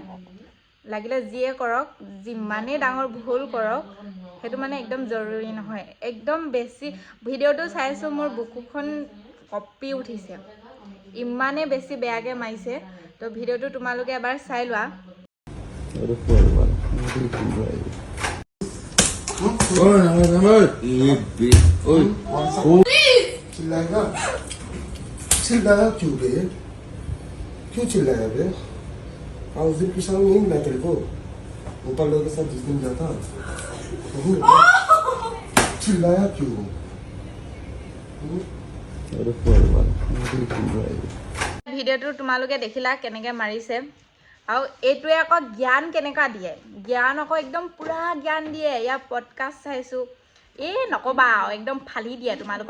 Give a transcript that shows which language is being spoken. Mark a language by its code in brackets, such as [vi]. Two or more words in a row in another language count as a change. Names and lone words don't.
[as] লাগিলে যিয়ে কৰক, যিমানেই ডাঙৰ ভুল কৰক, সেইটো মানে একদম জৰুৰী নহয়। একদম বেছি ভিডিঅ'টো চাইছোঁ, মোৰ বুকুখন কঁপি উঠিছে, ইমানেই বেছি বেয়াকৈ মাৰিছে। তো ভিডিঅ'টো তোমালোকে এবাৰ চাই লোৱা। [hi] चिल्लाया क्यों बे? क्यों चिल्लाया बे? उस दिन की शाम नहीं मिला तेरे को गोपाल लोगों के साथ जिस दिन जाता चिल्लाया क्यों? [as] ভিডিঅ'টো তোমালোকে দেখিলা কেনেকৈ মাৰিছে। আৰু এইটোৱে আকৌ জ্ঞান কেনেকুৱা দিয়ে, জ্ঞান আকৌ একদম পূৰা জ্ঞান দিয়ে। ইয়াৰ পডকাষ্ট চাইছোঁ, নক'বা আৰু একদম ফালি দিয়ে তোমালোকৰ।